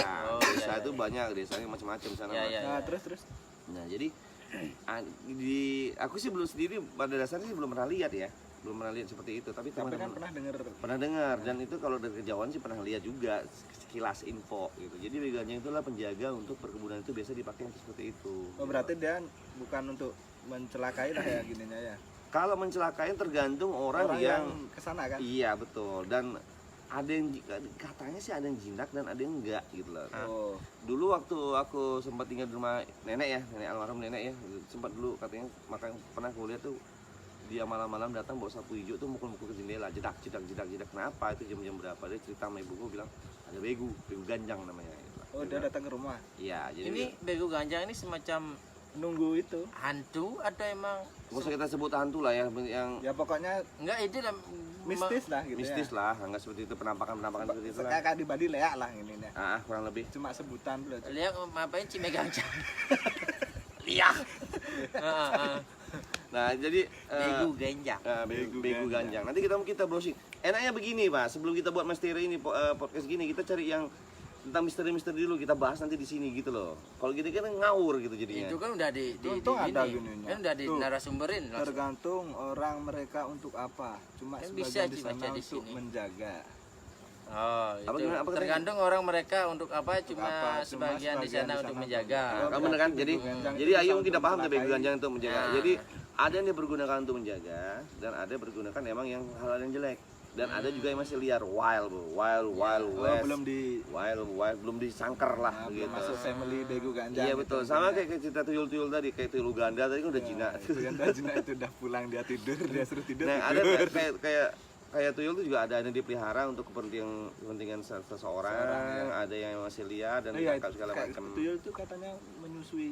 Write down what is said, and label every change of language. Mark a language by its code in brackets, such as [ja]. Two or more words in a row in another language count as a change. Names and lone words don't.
[id] Oh, Desa iya, itu iya. banyak, desanya macam-macam sana. Iya, Mas. iya. Nah, terus. Nah, jadi aku sih belum sendiri pada dasarnya sih belum pernah lihat ya. Belum pernah lihat seperti itu, tapi Tapi kan teman-teman pernah denger pernah dengar dan itu kalau dari kejauhan sih pernah lihat juga sekilas info gitu. Jadi begu ganjang itulah penjaga untuk perkebunan itu biasa dipakai untuk seperti itu. Oh, berarti dia bukan untuk mencelakai lah ya gininya ya. Kalau mencelakai tergantung orang, yang kesana kan. iya betul dan ada yang katanya sih ada yang jinak dan ada yang enggak gitu loh. Oh. Dulu waktu aku sempat tinggal di rumah nenek almarhum nenek ya, sempat dulu katanya makanya pernah aku lihat tuh dia malam-malam datang bawa sapu hijau tuh mukul-mukul ke jendela, jedak. Kenapa itu jam-jam berapa? Dia cerita sama ibuku bilang ada begu ganjang namanya. Gitu. Oh, dia datang ke rumah. Iya, jadi Ini begu ganjang ini semacam Nunggu itu. hantu atau emang nggak usah kita sebut hantu lah ya, yang Ya pokoknya enggak itu lah mistis lah gitu mistis ya. lah, nggak seperti itu penampakan seperti itu lah. Kayak di Bali leak lah ini ya. Kurang lebih. Cuma sebutan dulu. Lihat ngapain Cime ganjang. Iya. Nah, jadi Begu ganjang. begu ganjang. Nanti kita browsing. Enaknya begini, Pak. Sebelum kita buat misteri ini podcast gini, kita cari yang tentang misteri-misteri dulu kita bahas nanti di sini gitu loh. Kalau gini kan ngawur gitu jadinya. Itu kan udah di Untung ada ini. gininya. Kan udah di Tuh. narasumberin langsung. Tergantung orang mereka untuk apa. Cuma Kan bisa sebagian di dibaca sana di untuk sini. menjaga. Oh, itu. Apa gimana, apa katanya? Tergantung orang mereka untuk apa, cuma apa, cuma sebagian di sebagian sana di untuk sana menjaga. untuk- Kamu bener kan? Berarti Jadi begu ganjang jadi itu Ayu bisa tidak paham tuh begu mencelakai. ganjang untuk menjaga. Nah. Jadi ada yang dipergunakan untuk menjaga dan ada yang dipergunakan emang yang hal-hal yang jelek. Dan ada juga yang masih liar, wild Oh, west. belum di Wild belum disangkar lah belum gitu. masuk family begu ganjang. Iya gitu. betul, sama kayak cerita tuyul-tuyul tadi, kayak tuyul Uganda tadi kan udah Ya, jinak. itu kan dah jinak itu udah pulang dia tidur, dia suruh tidur. Nah, ada tidur. kayak kayak tuyul itu juga ada yang dipelihara untuk kepentingan seseorang, ada yang masih liar dan ditangkap segala macam. Tuyul itu katanya menyusui.